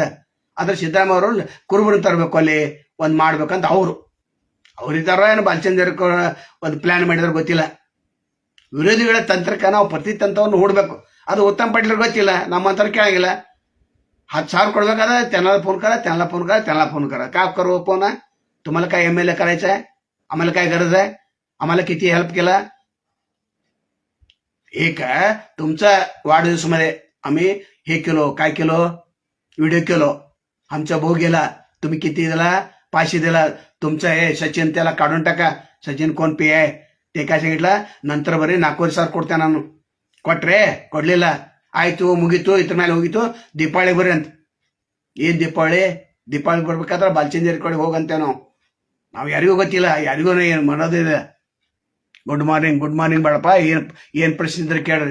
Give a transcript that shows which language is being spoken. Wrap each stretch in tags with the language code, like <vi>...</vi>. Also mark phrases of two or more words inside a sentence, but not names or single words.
<kn>ಆದ್ರೆ ಸಿದ್ದರಾಮಯ್ಯ ಅವರು ಕುರುಬರನ್ನು ತರಬೇಕು, ಅಲ್ಲಿ ಒಂದು ಮಾಡ್ಬೇಕಂತ ಅವ್ರಿದ್ದಾರ ಏನು ಬಾಲಚಂದ್ರ ಒಂದು ಪ್ಲಾನ್ ಮಾಡಿದ್ರೆ ಗೊತ್ತಿಲ್ಲ. ವಿರೋಧಿಗಳ ತಂತ್ರಕ್ಕೆ ನಾವು ಪ್ರತಿತಂತ್ರವನ್ನು ಹೂಡಬೇಕು. ಅದು ಉತ್ತಮ್ ಪಾಟೀಲ್ ಗೊತ್ತಿಲ್ಲ, ನಮ್ಮಂತರ ಕೇಳಂಗಿಲ್ಲ.</kn> <mr>10,000 ಕೊಡ್ಬೇಕಾದ್ರೆ त्यांना फोन करा. का करू फोन? तुम्हाला काय MLA करायचं आहे? आम्हाला काय गरज आहे? आम्हाला किती हेल्प केला? एक तुमचा वाढदिवसमध्ये आम्ही हे केलो, काय केलो, व्हिडिओ केलो, आमचा भाऊ गेला, तुम्ही किती दिला? 500 दिला. तुमचं हे सचिन त्याला काढून टाका. सचिन कोण पी आहे ते काय सांगितलं, नंतर</mr> <kn>ಬರೀ 4,000 ಕೊಡ್ತೆ ನಾನು. ಕೊಟ್ರೆ ಕೊಡ್ಲಿಲ್ಲ, ಆಯ್ತು ಮುಗೀತು, ಇದ್ರ ಮೇಲೆ ಹೋಗಿತ್ತು. ದೀಪಾವಳಿ ಬರ್ರಿ ಅಂತ. ಏನ್ ದೀಪಾವಳಿ ಬರ್ಬೇಕಾದ್ರೆ ಬಾಲಚಂದ್ರ ಕಡೆ ಹೋಗಂತೇವೆ ನಾವು ಯಾರಿಗೂ ಗೊತ್ತಿಲ್ಲ, ಯಾರಿಗೂ ಏನು ಮಾಡೋದಿದೆ.</kn> <en>good morning</en> <kn>ಬಾಳಪ್ಪ, ಏನ್ ಪ್ರಶ್ನೆ ಇದ್ರೆ ಕೇಳ್ರಿ.</kn>